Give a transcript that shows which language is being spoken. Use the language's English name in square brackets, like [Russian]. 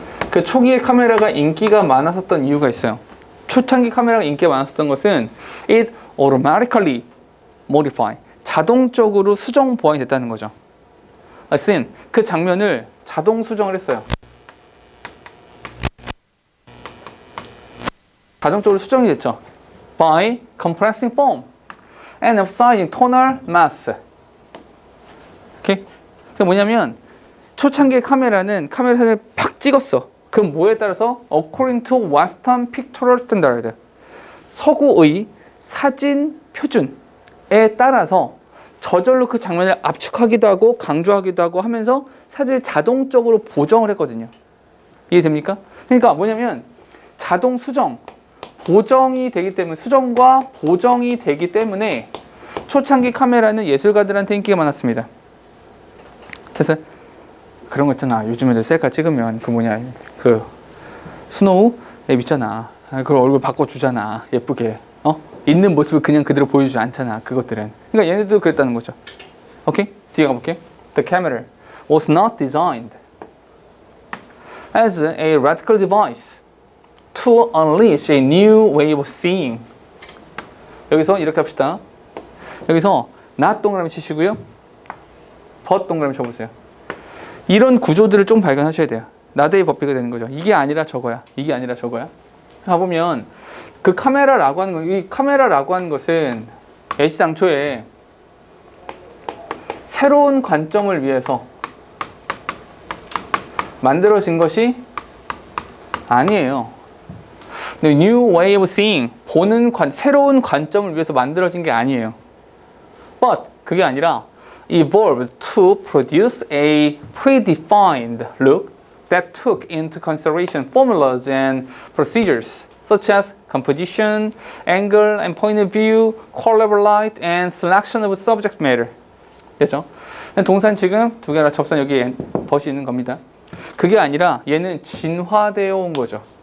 [Korean] 그 초기의 카메라가 인기가 많았었던 이유가 있어요. 초창기 카메라가 인기가 많았었던 것은 [English] it automatically modify, [Korean] 자동적으로 수정 보완이 됐다는 거죠. [English] A scene, [Korean] 그 장면을 자동 수정을 했어요. 자동적으로 수정이 됐죠. [English] By compressing form and emphasizing tonal mass. [Korean] 오케이? 그게 뭐냐면 초창기의 카메라는 카메라 사진을 팍 찍었어. 그럼 뭐에 따라서? [English] According to Western Pictorial Standard. [Korean] 서구의 사진 표준에 따라서 저절로 그 장면을 압축하기도 하고 강조하기도 하고 하면서 사진을 자동적으로 보정을 했거든요. 이해됩니까? 그러니까 뭐냐면 자동 수정, 보정이 되기 때문에 수정과 보정이 되기 때문에 초창기 카메라는 예술가들한테 인기가 많았습니다. 그래서 그런 거 있잖아. 요즘에도 셀카 찍으면 그 스노우 앱 있잖아. 그걸 얼굴 바꿔주잖아. 예쁘게. 있는 모습을 그냥 그대로 보여주지 않잖아. 그것들은. 그러니까 얘네들도 그랬다는 거죠. 오케이? 뒤에 가볼게요. [English] The camera was not designed as a radical device to unleash a new way of seeing. [Korean] 여기서 이렇게 합시다. 여기서 not 동그라미 치시고요. but 동그라미 쳐보세요. 이런 구조들을 좀 발견하셔야 돼요. 나대의 법비가 되는 거죠. 이게 아니라 저거야. 이게 아니라 저거야. 가보면 그 카메라라고 하는 거, 이 카메라라고 하는 것은 애시당초에 새로운 관점을 위해서 만들어진 것이 아니에요. [English] New way of seeing, [Korean] 새로운 관점을 위해서 만들어진 게 아니에요. [English] But [Korean] 그게 아니라 [English] evolved to produce a predefined look that took into consideration formulas and procedures such as composition, angle and point of view, color of light, and selection of subject matter. [Korean] 됐죠? 동사는 지금 두 개나 접선 여기에 벗이 있는 겁니다. 그게 아니라 얘는 진화되어 온 거죠.